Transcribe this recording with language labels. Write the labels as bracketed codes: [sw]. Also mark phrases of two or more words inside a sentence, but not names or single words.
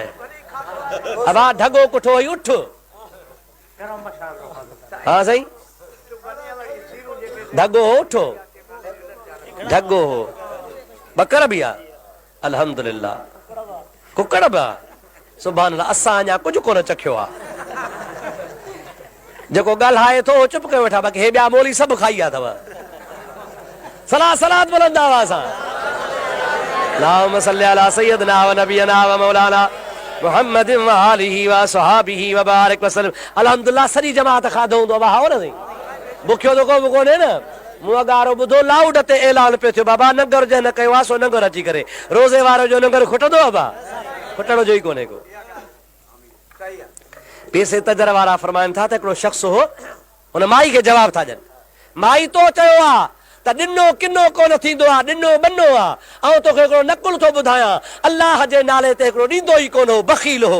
[sd] अबा ढगो कुठो हुई, उठ, हा साईं ढगो हो, उठो, ढगो हो, बकर बि आहे, अल्हम्दुलिल्लाह, कुकड़ बि आहे, [ar] سبحان الله. [sd] असां अञा कुझु कोन चखियो आहे, जेको ॻाल्हाए थो चुप कयो वेठा, बाक़ी हे ॿिया मोली सभु खाई विया अथव। सलाह सलात बुलंद आवाज़ सां, [ar] اللهم صل على سيدنا ونبينا ومولانا محمد وآله وصحبه وبارك وسلم. [sd] अल्हम्दुलिल्लाह सॼी जमात खाधो हूंदो, बाबा हो न साईं, बुखियो त को बि कोन्हे न। मूं अॻारो ॿुधो लाउड ते ऐलान पियो थियो, बाबा नंगर जंहिं न कयो आहे सो नंगर अची करे, रोज़े वारो जो नंगर खुटंदो बाबा, खुटण जो ई कोन्हे को। पीर साईं तजर वारा फरमाइनि था त हिकिड़ो शख़्स हो, हुन माई खे जवाब था ॾियनि, माई तो चयो आहे त ॾिनो किनो कोन थींदो आहे, ॾिनो बनो आहे, ऐं तोखे हिकिड़ो नकुल थो ॿुधायां, अल्लाह जे नाले ते हिकिड़ो ॾींदो ई कोन हो, बख़ील हो।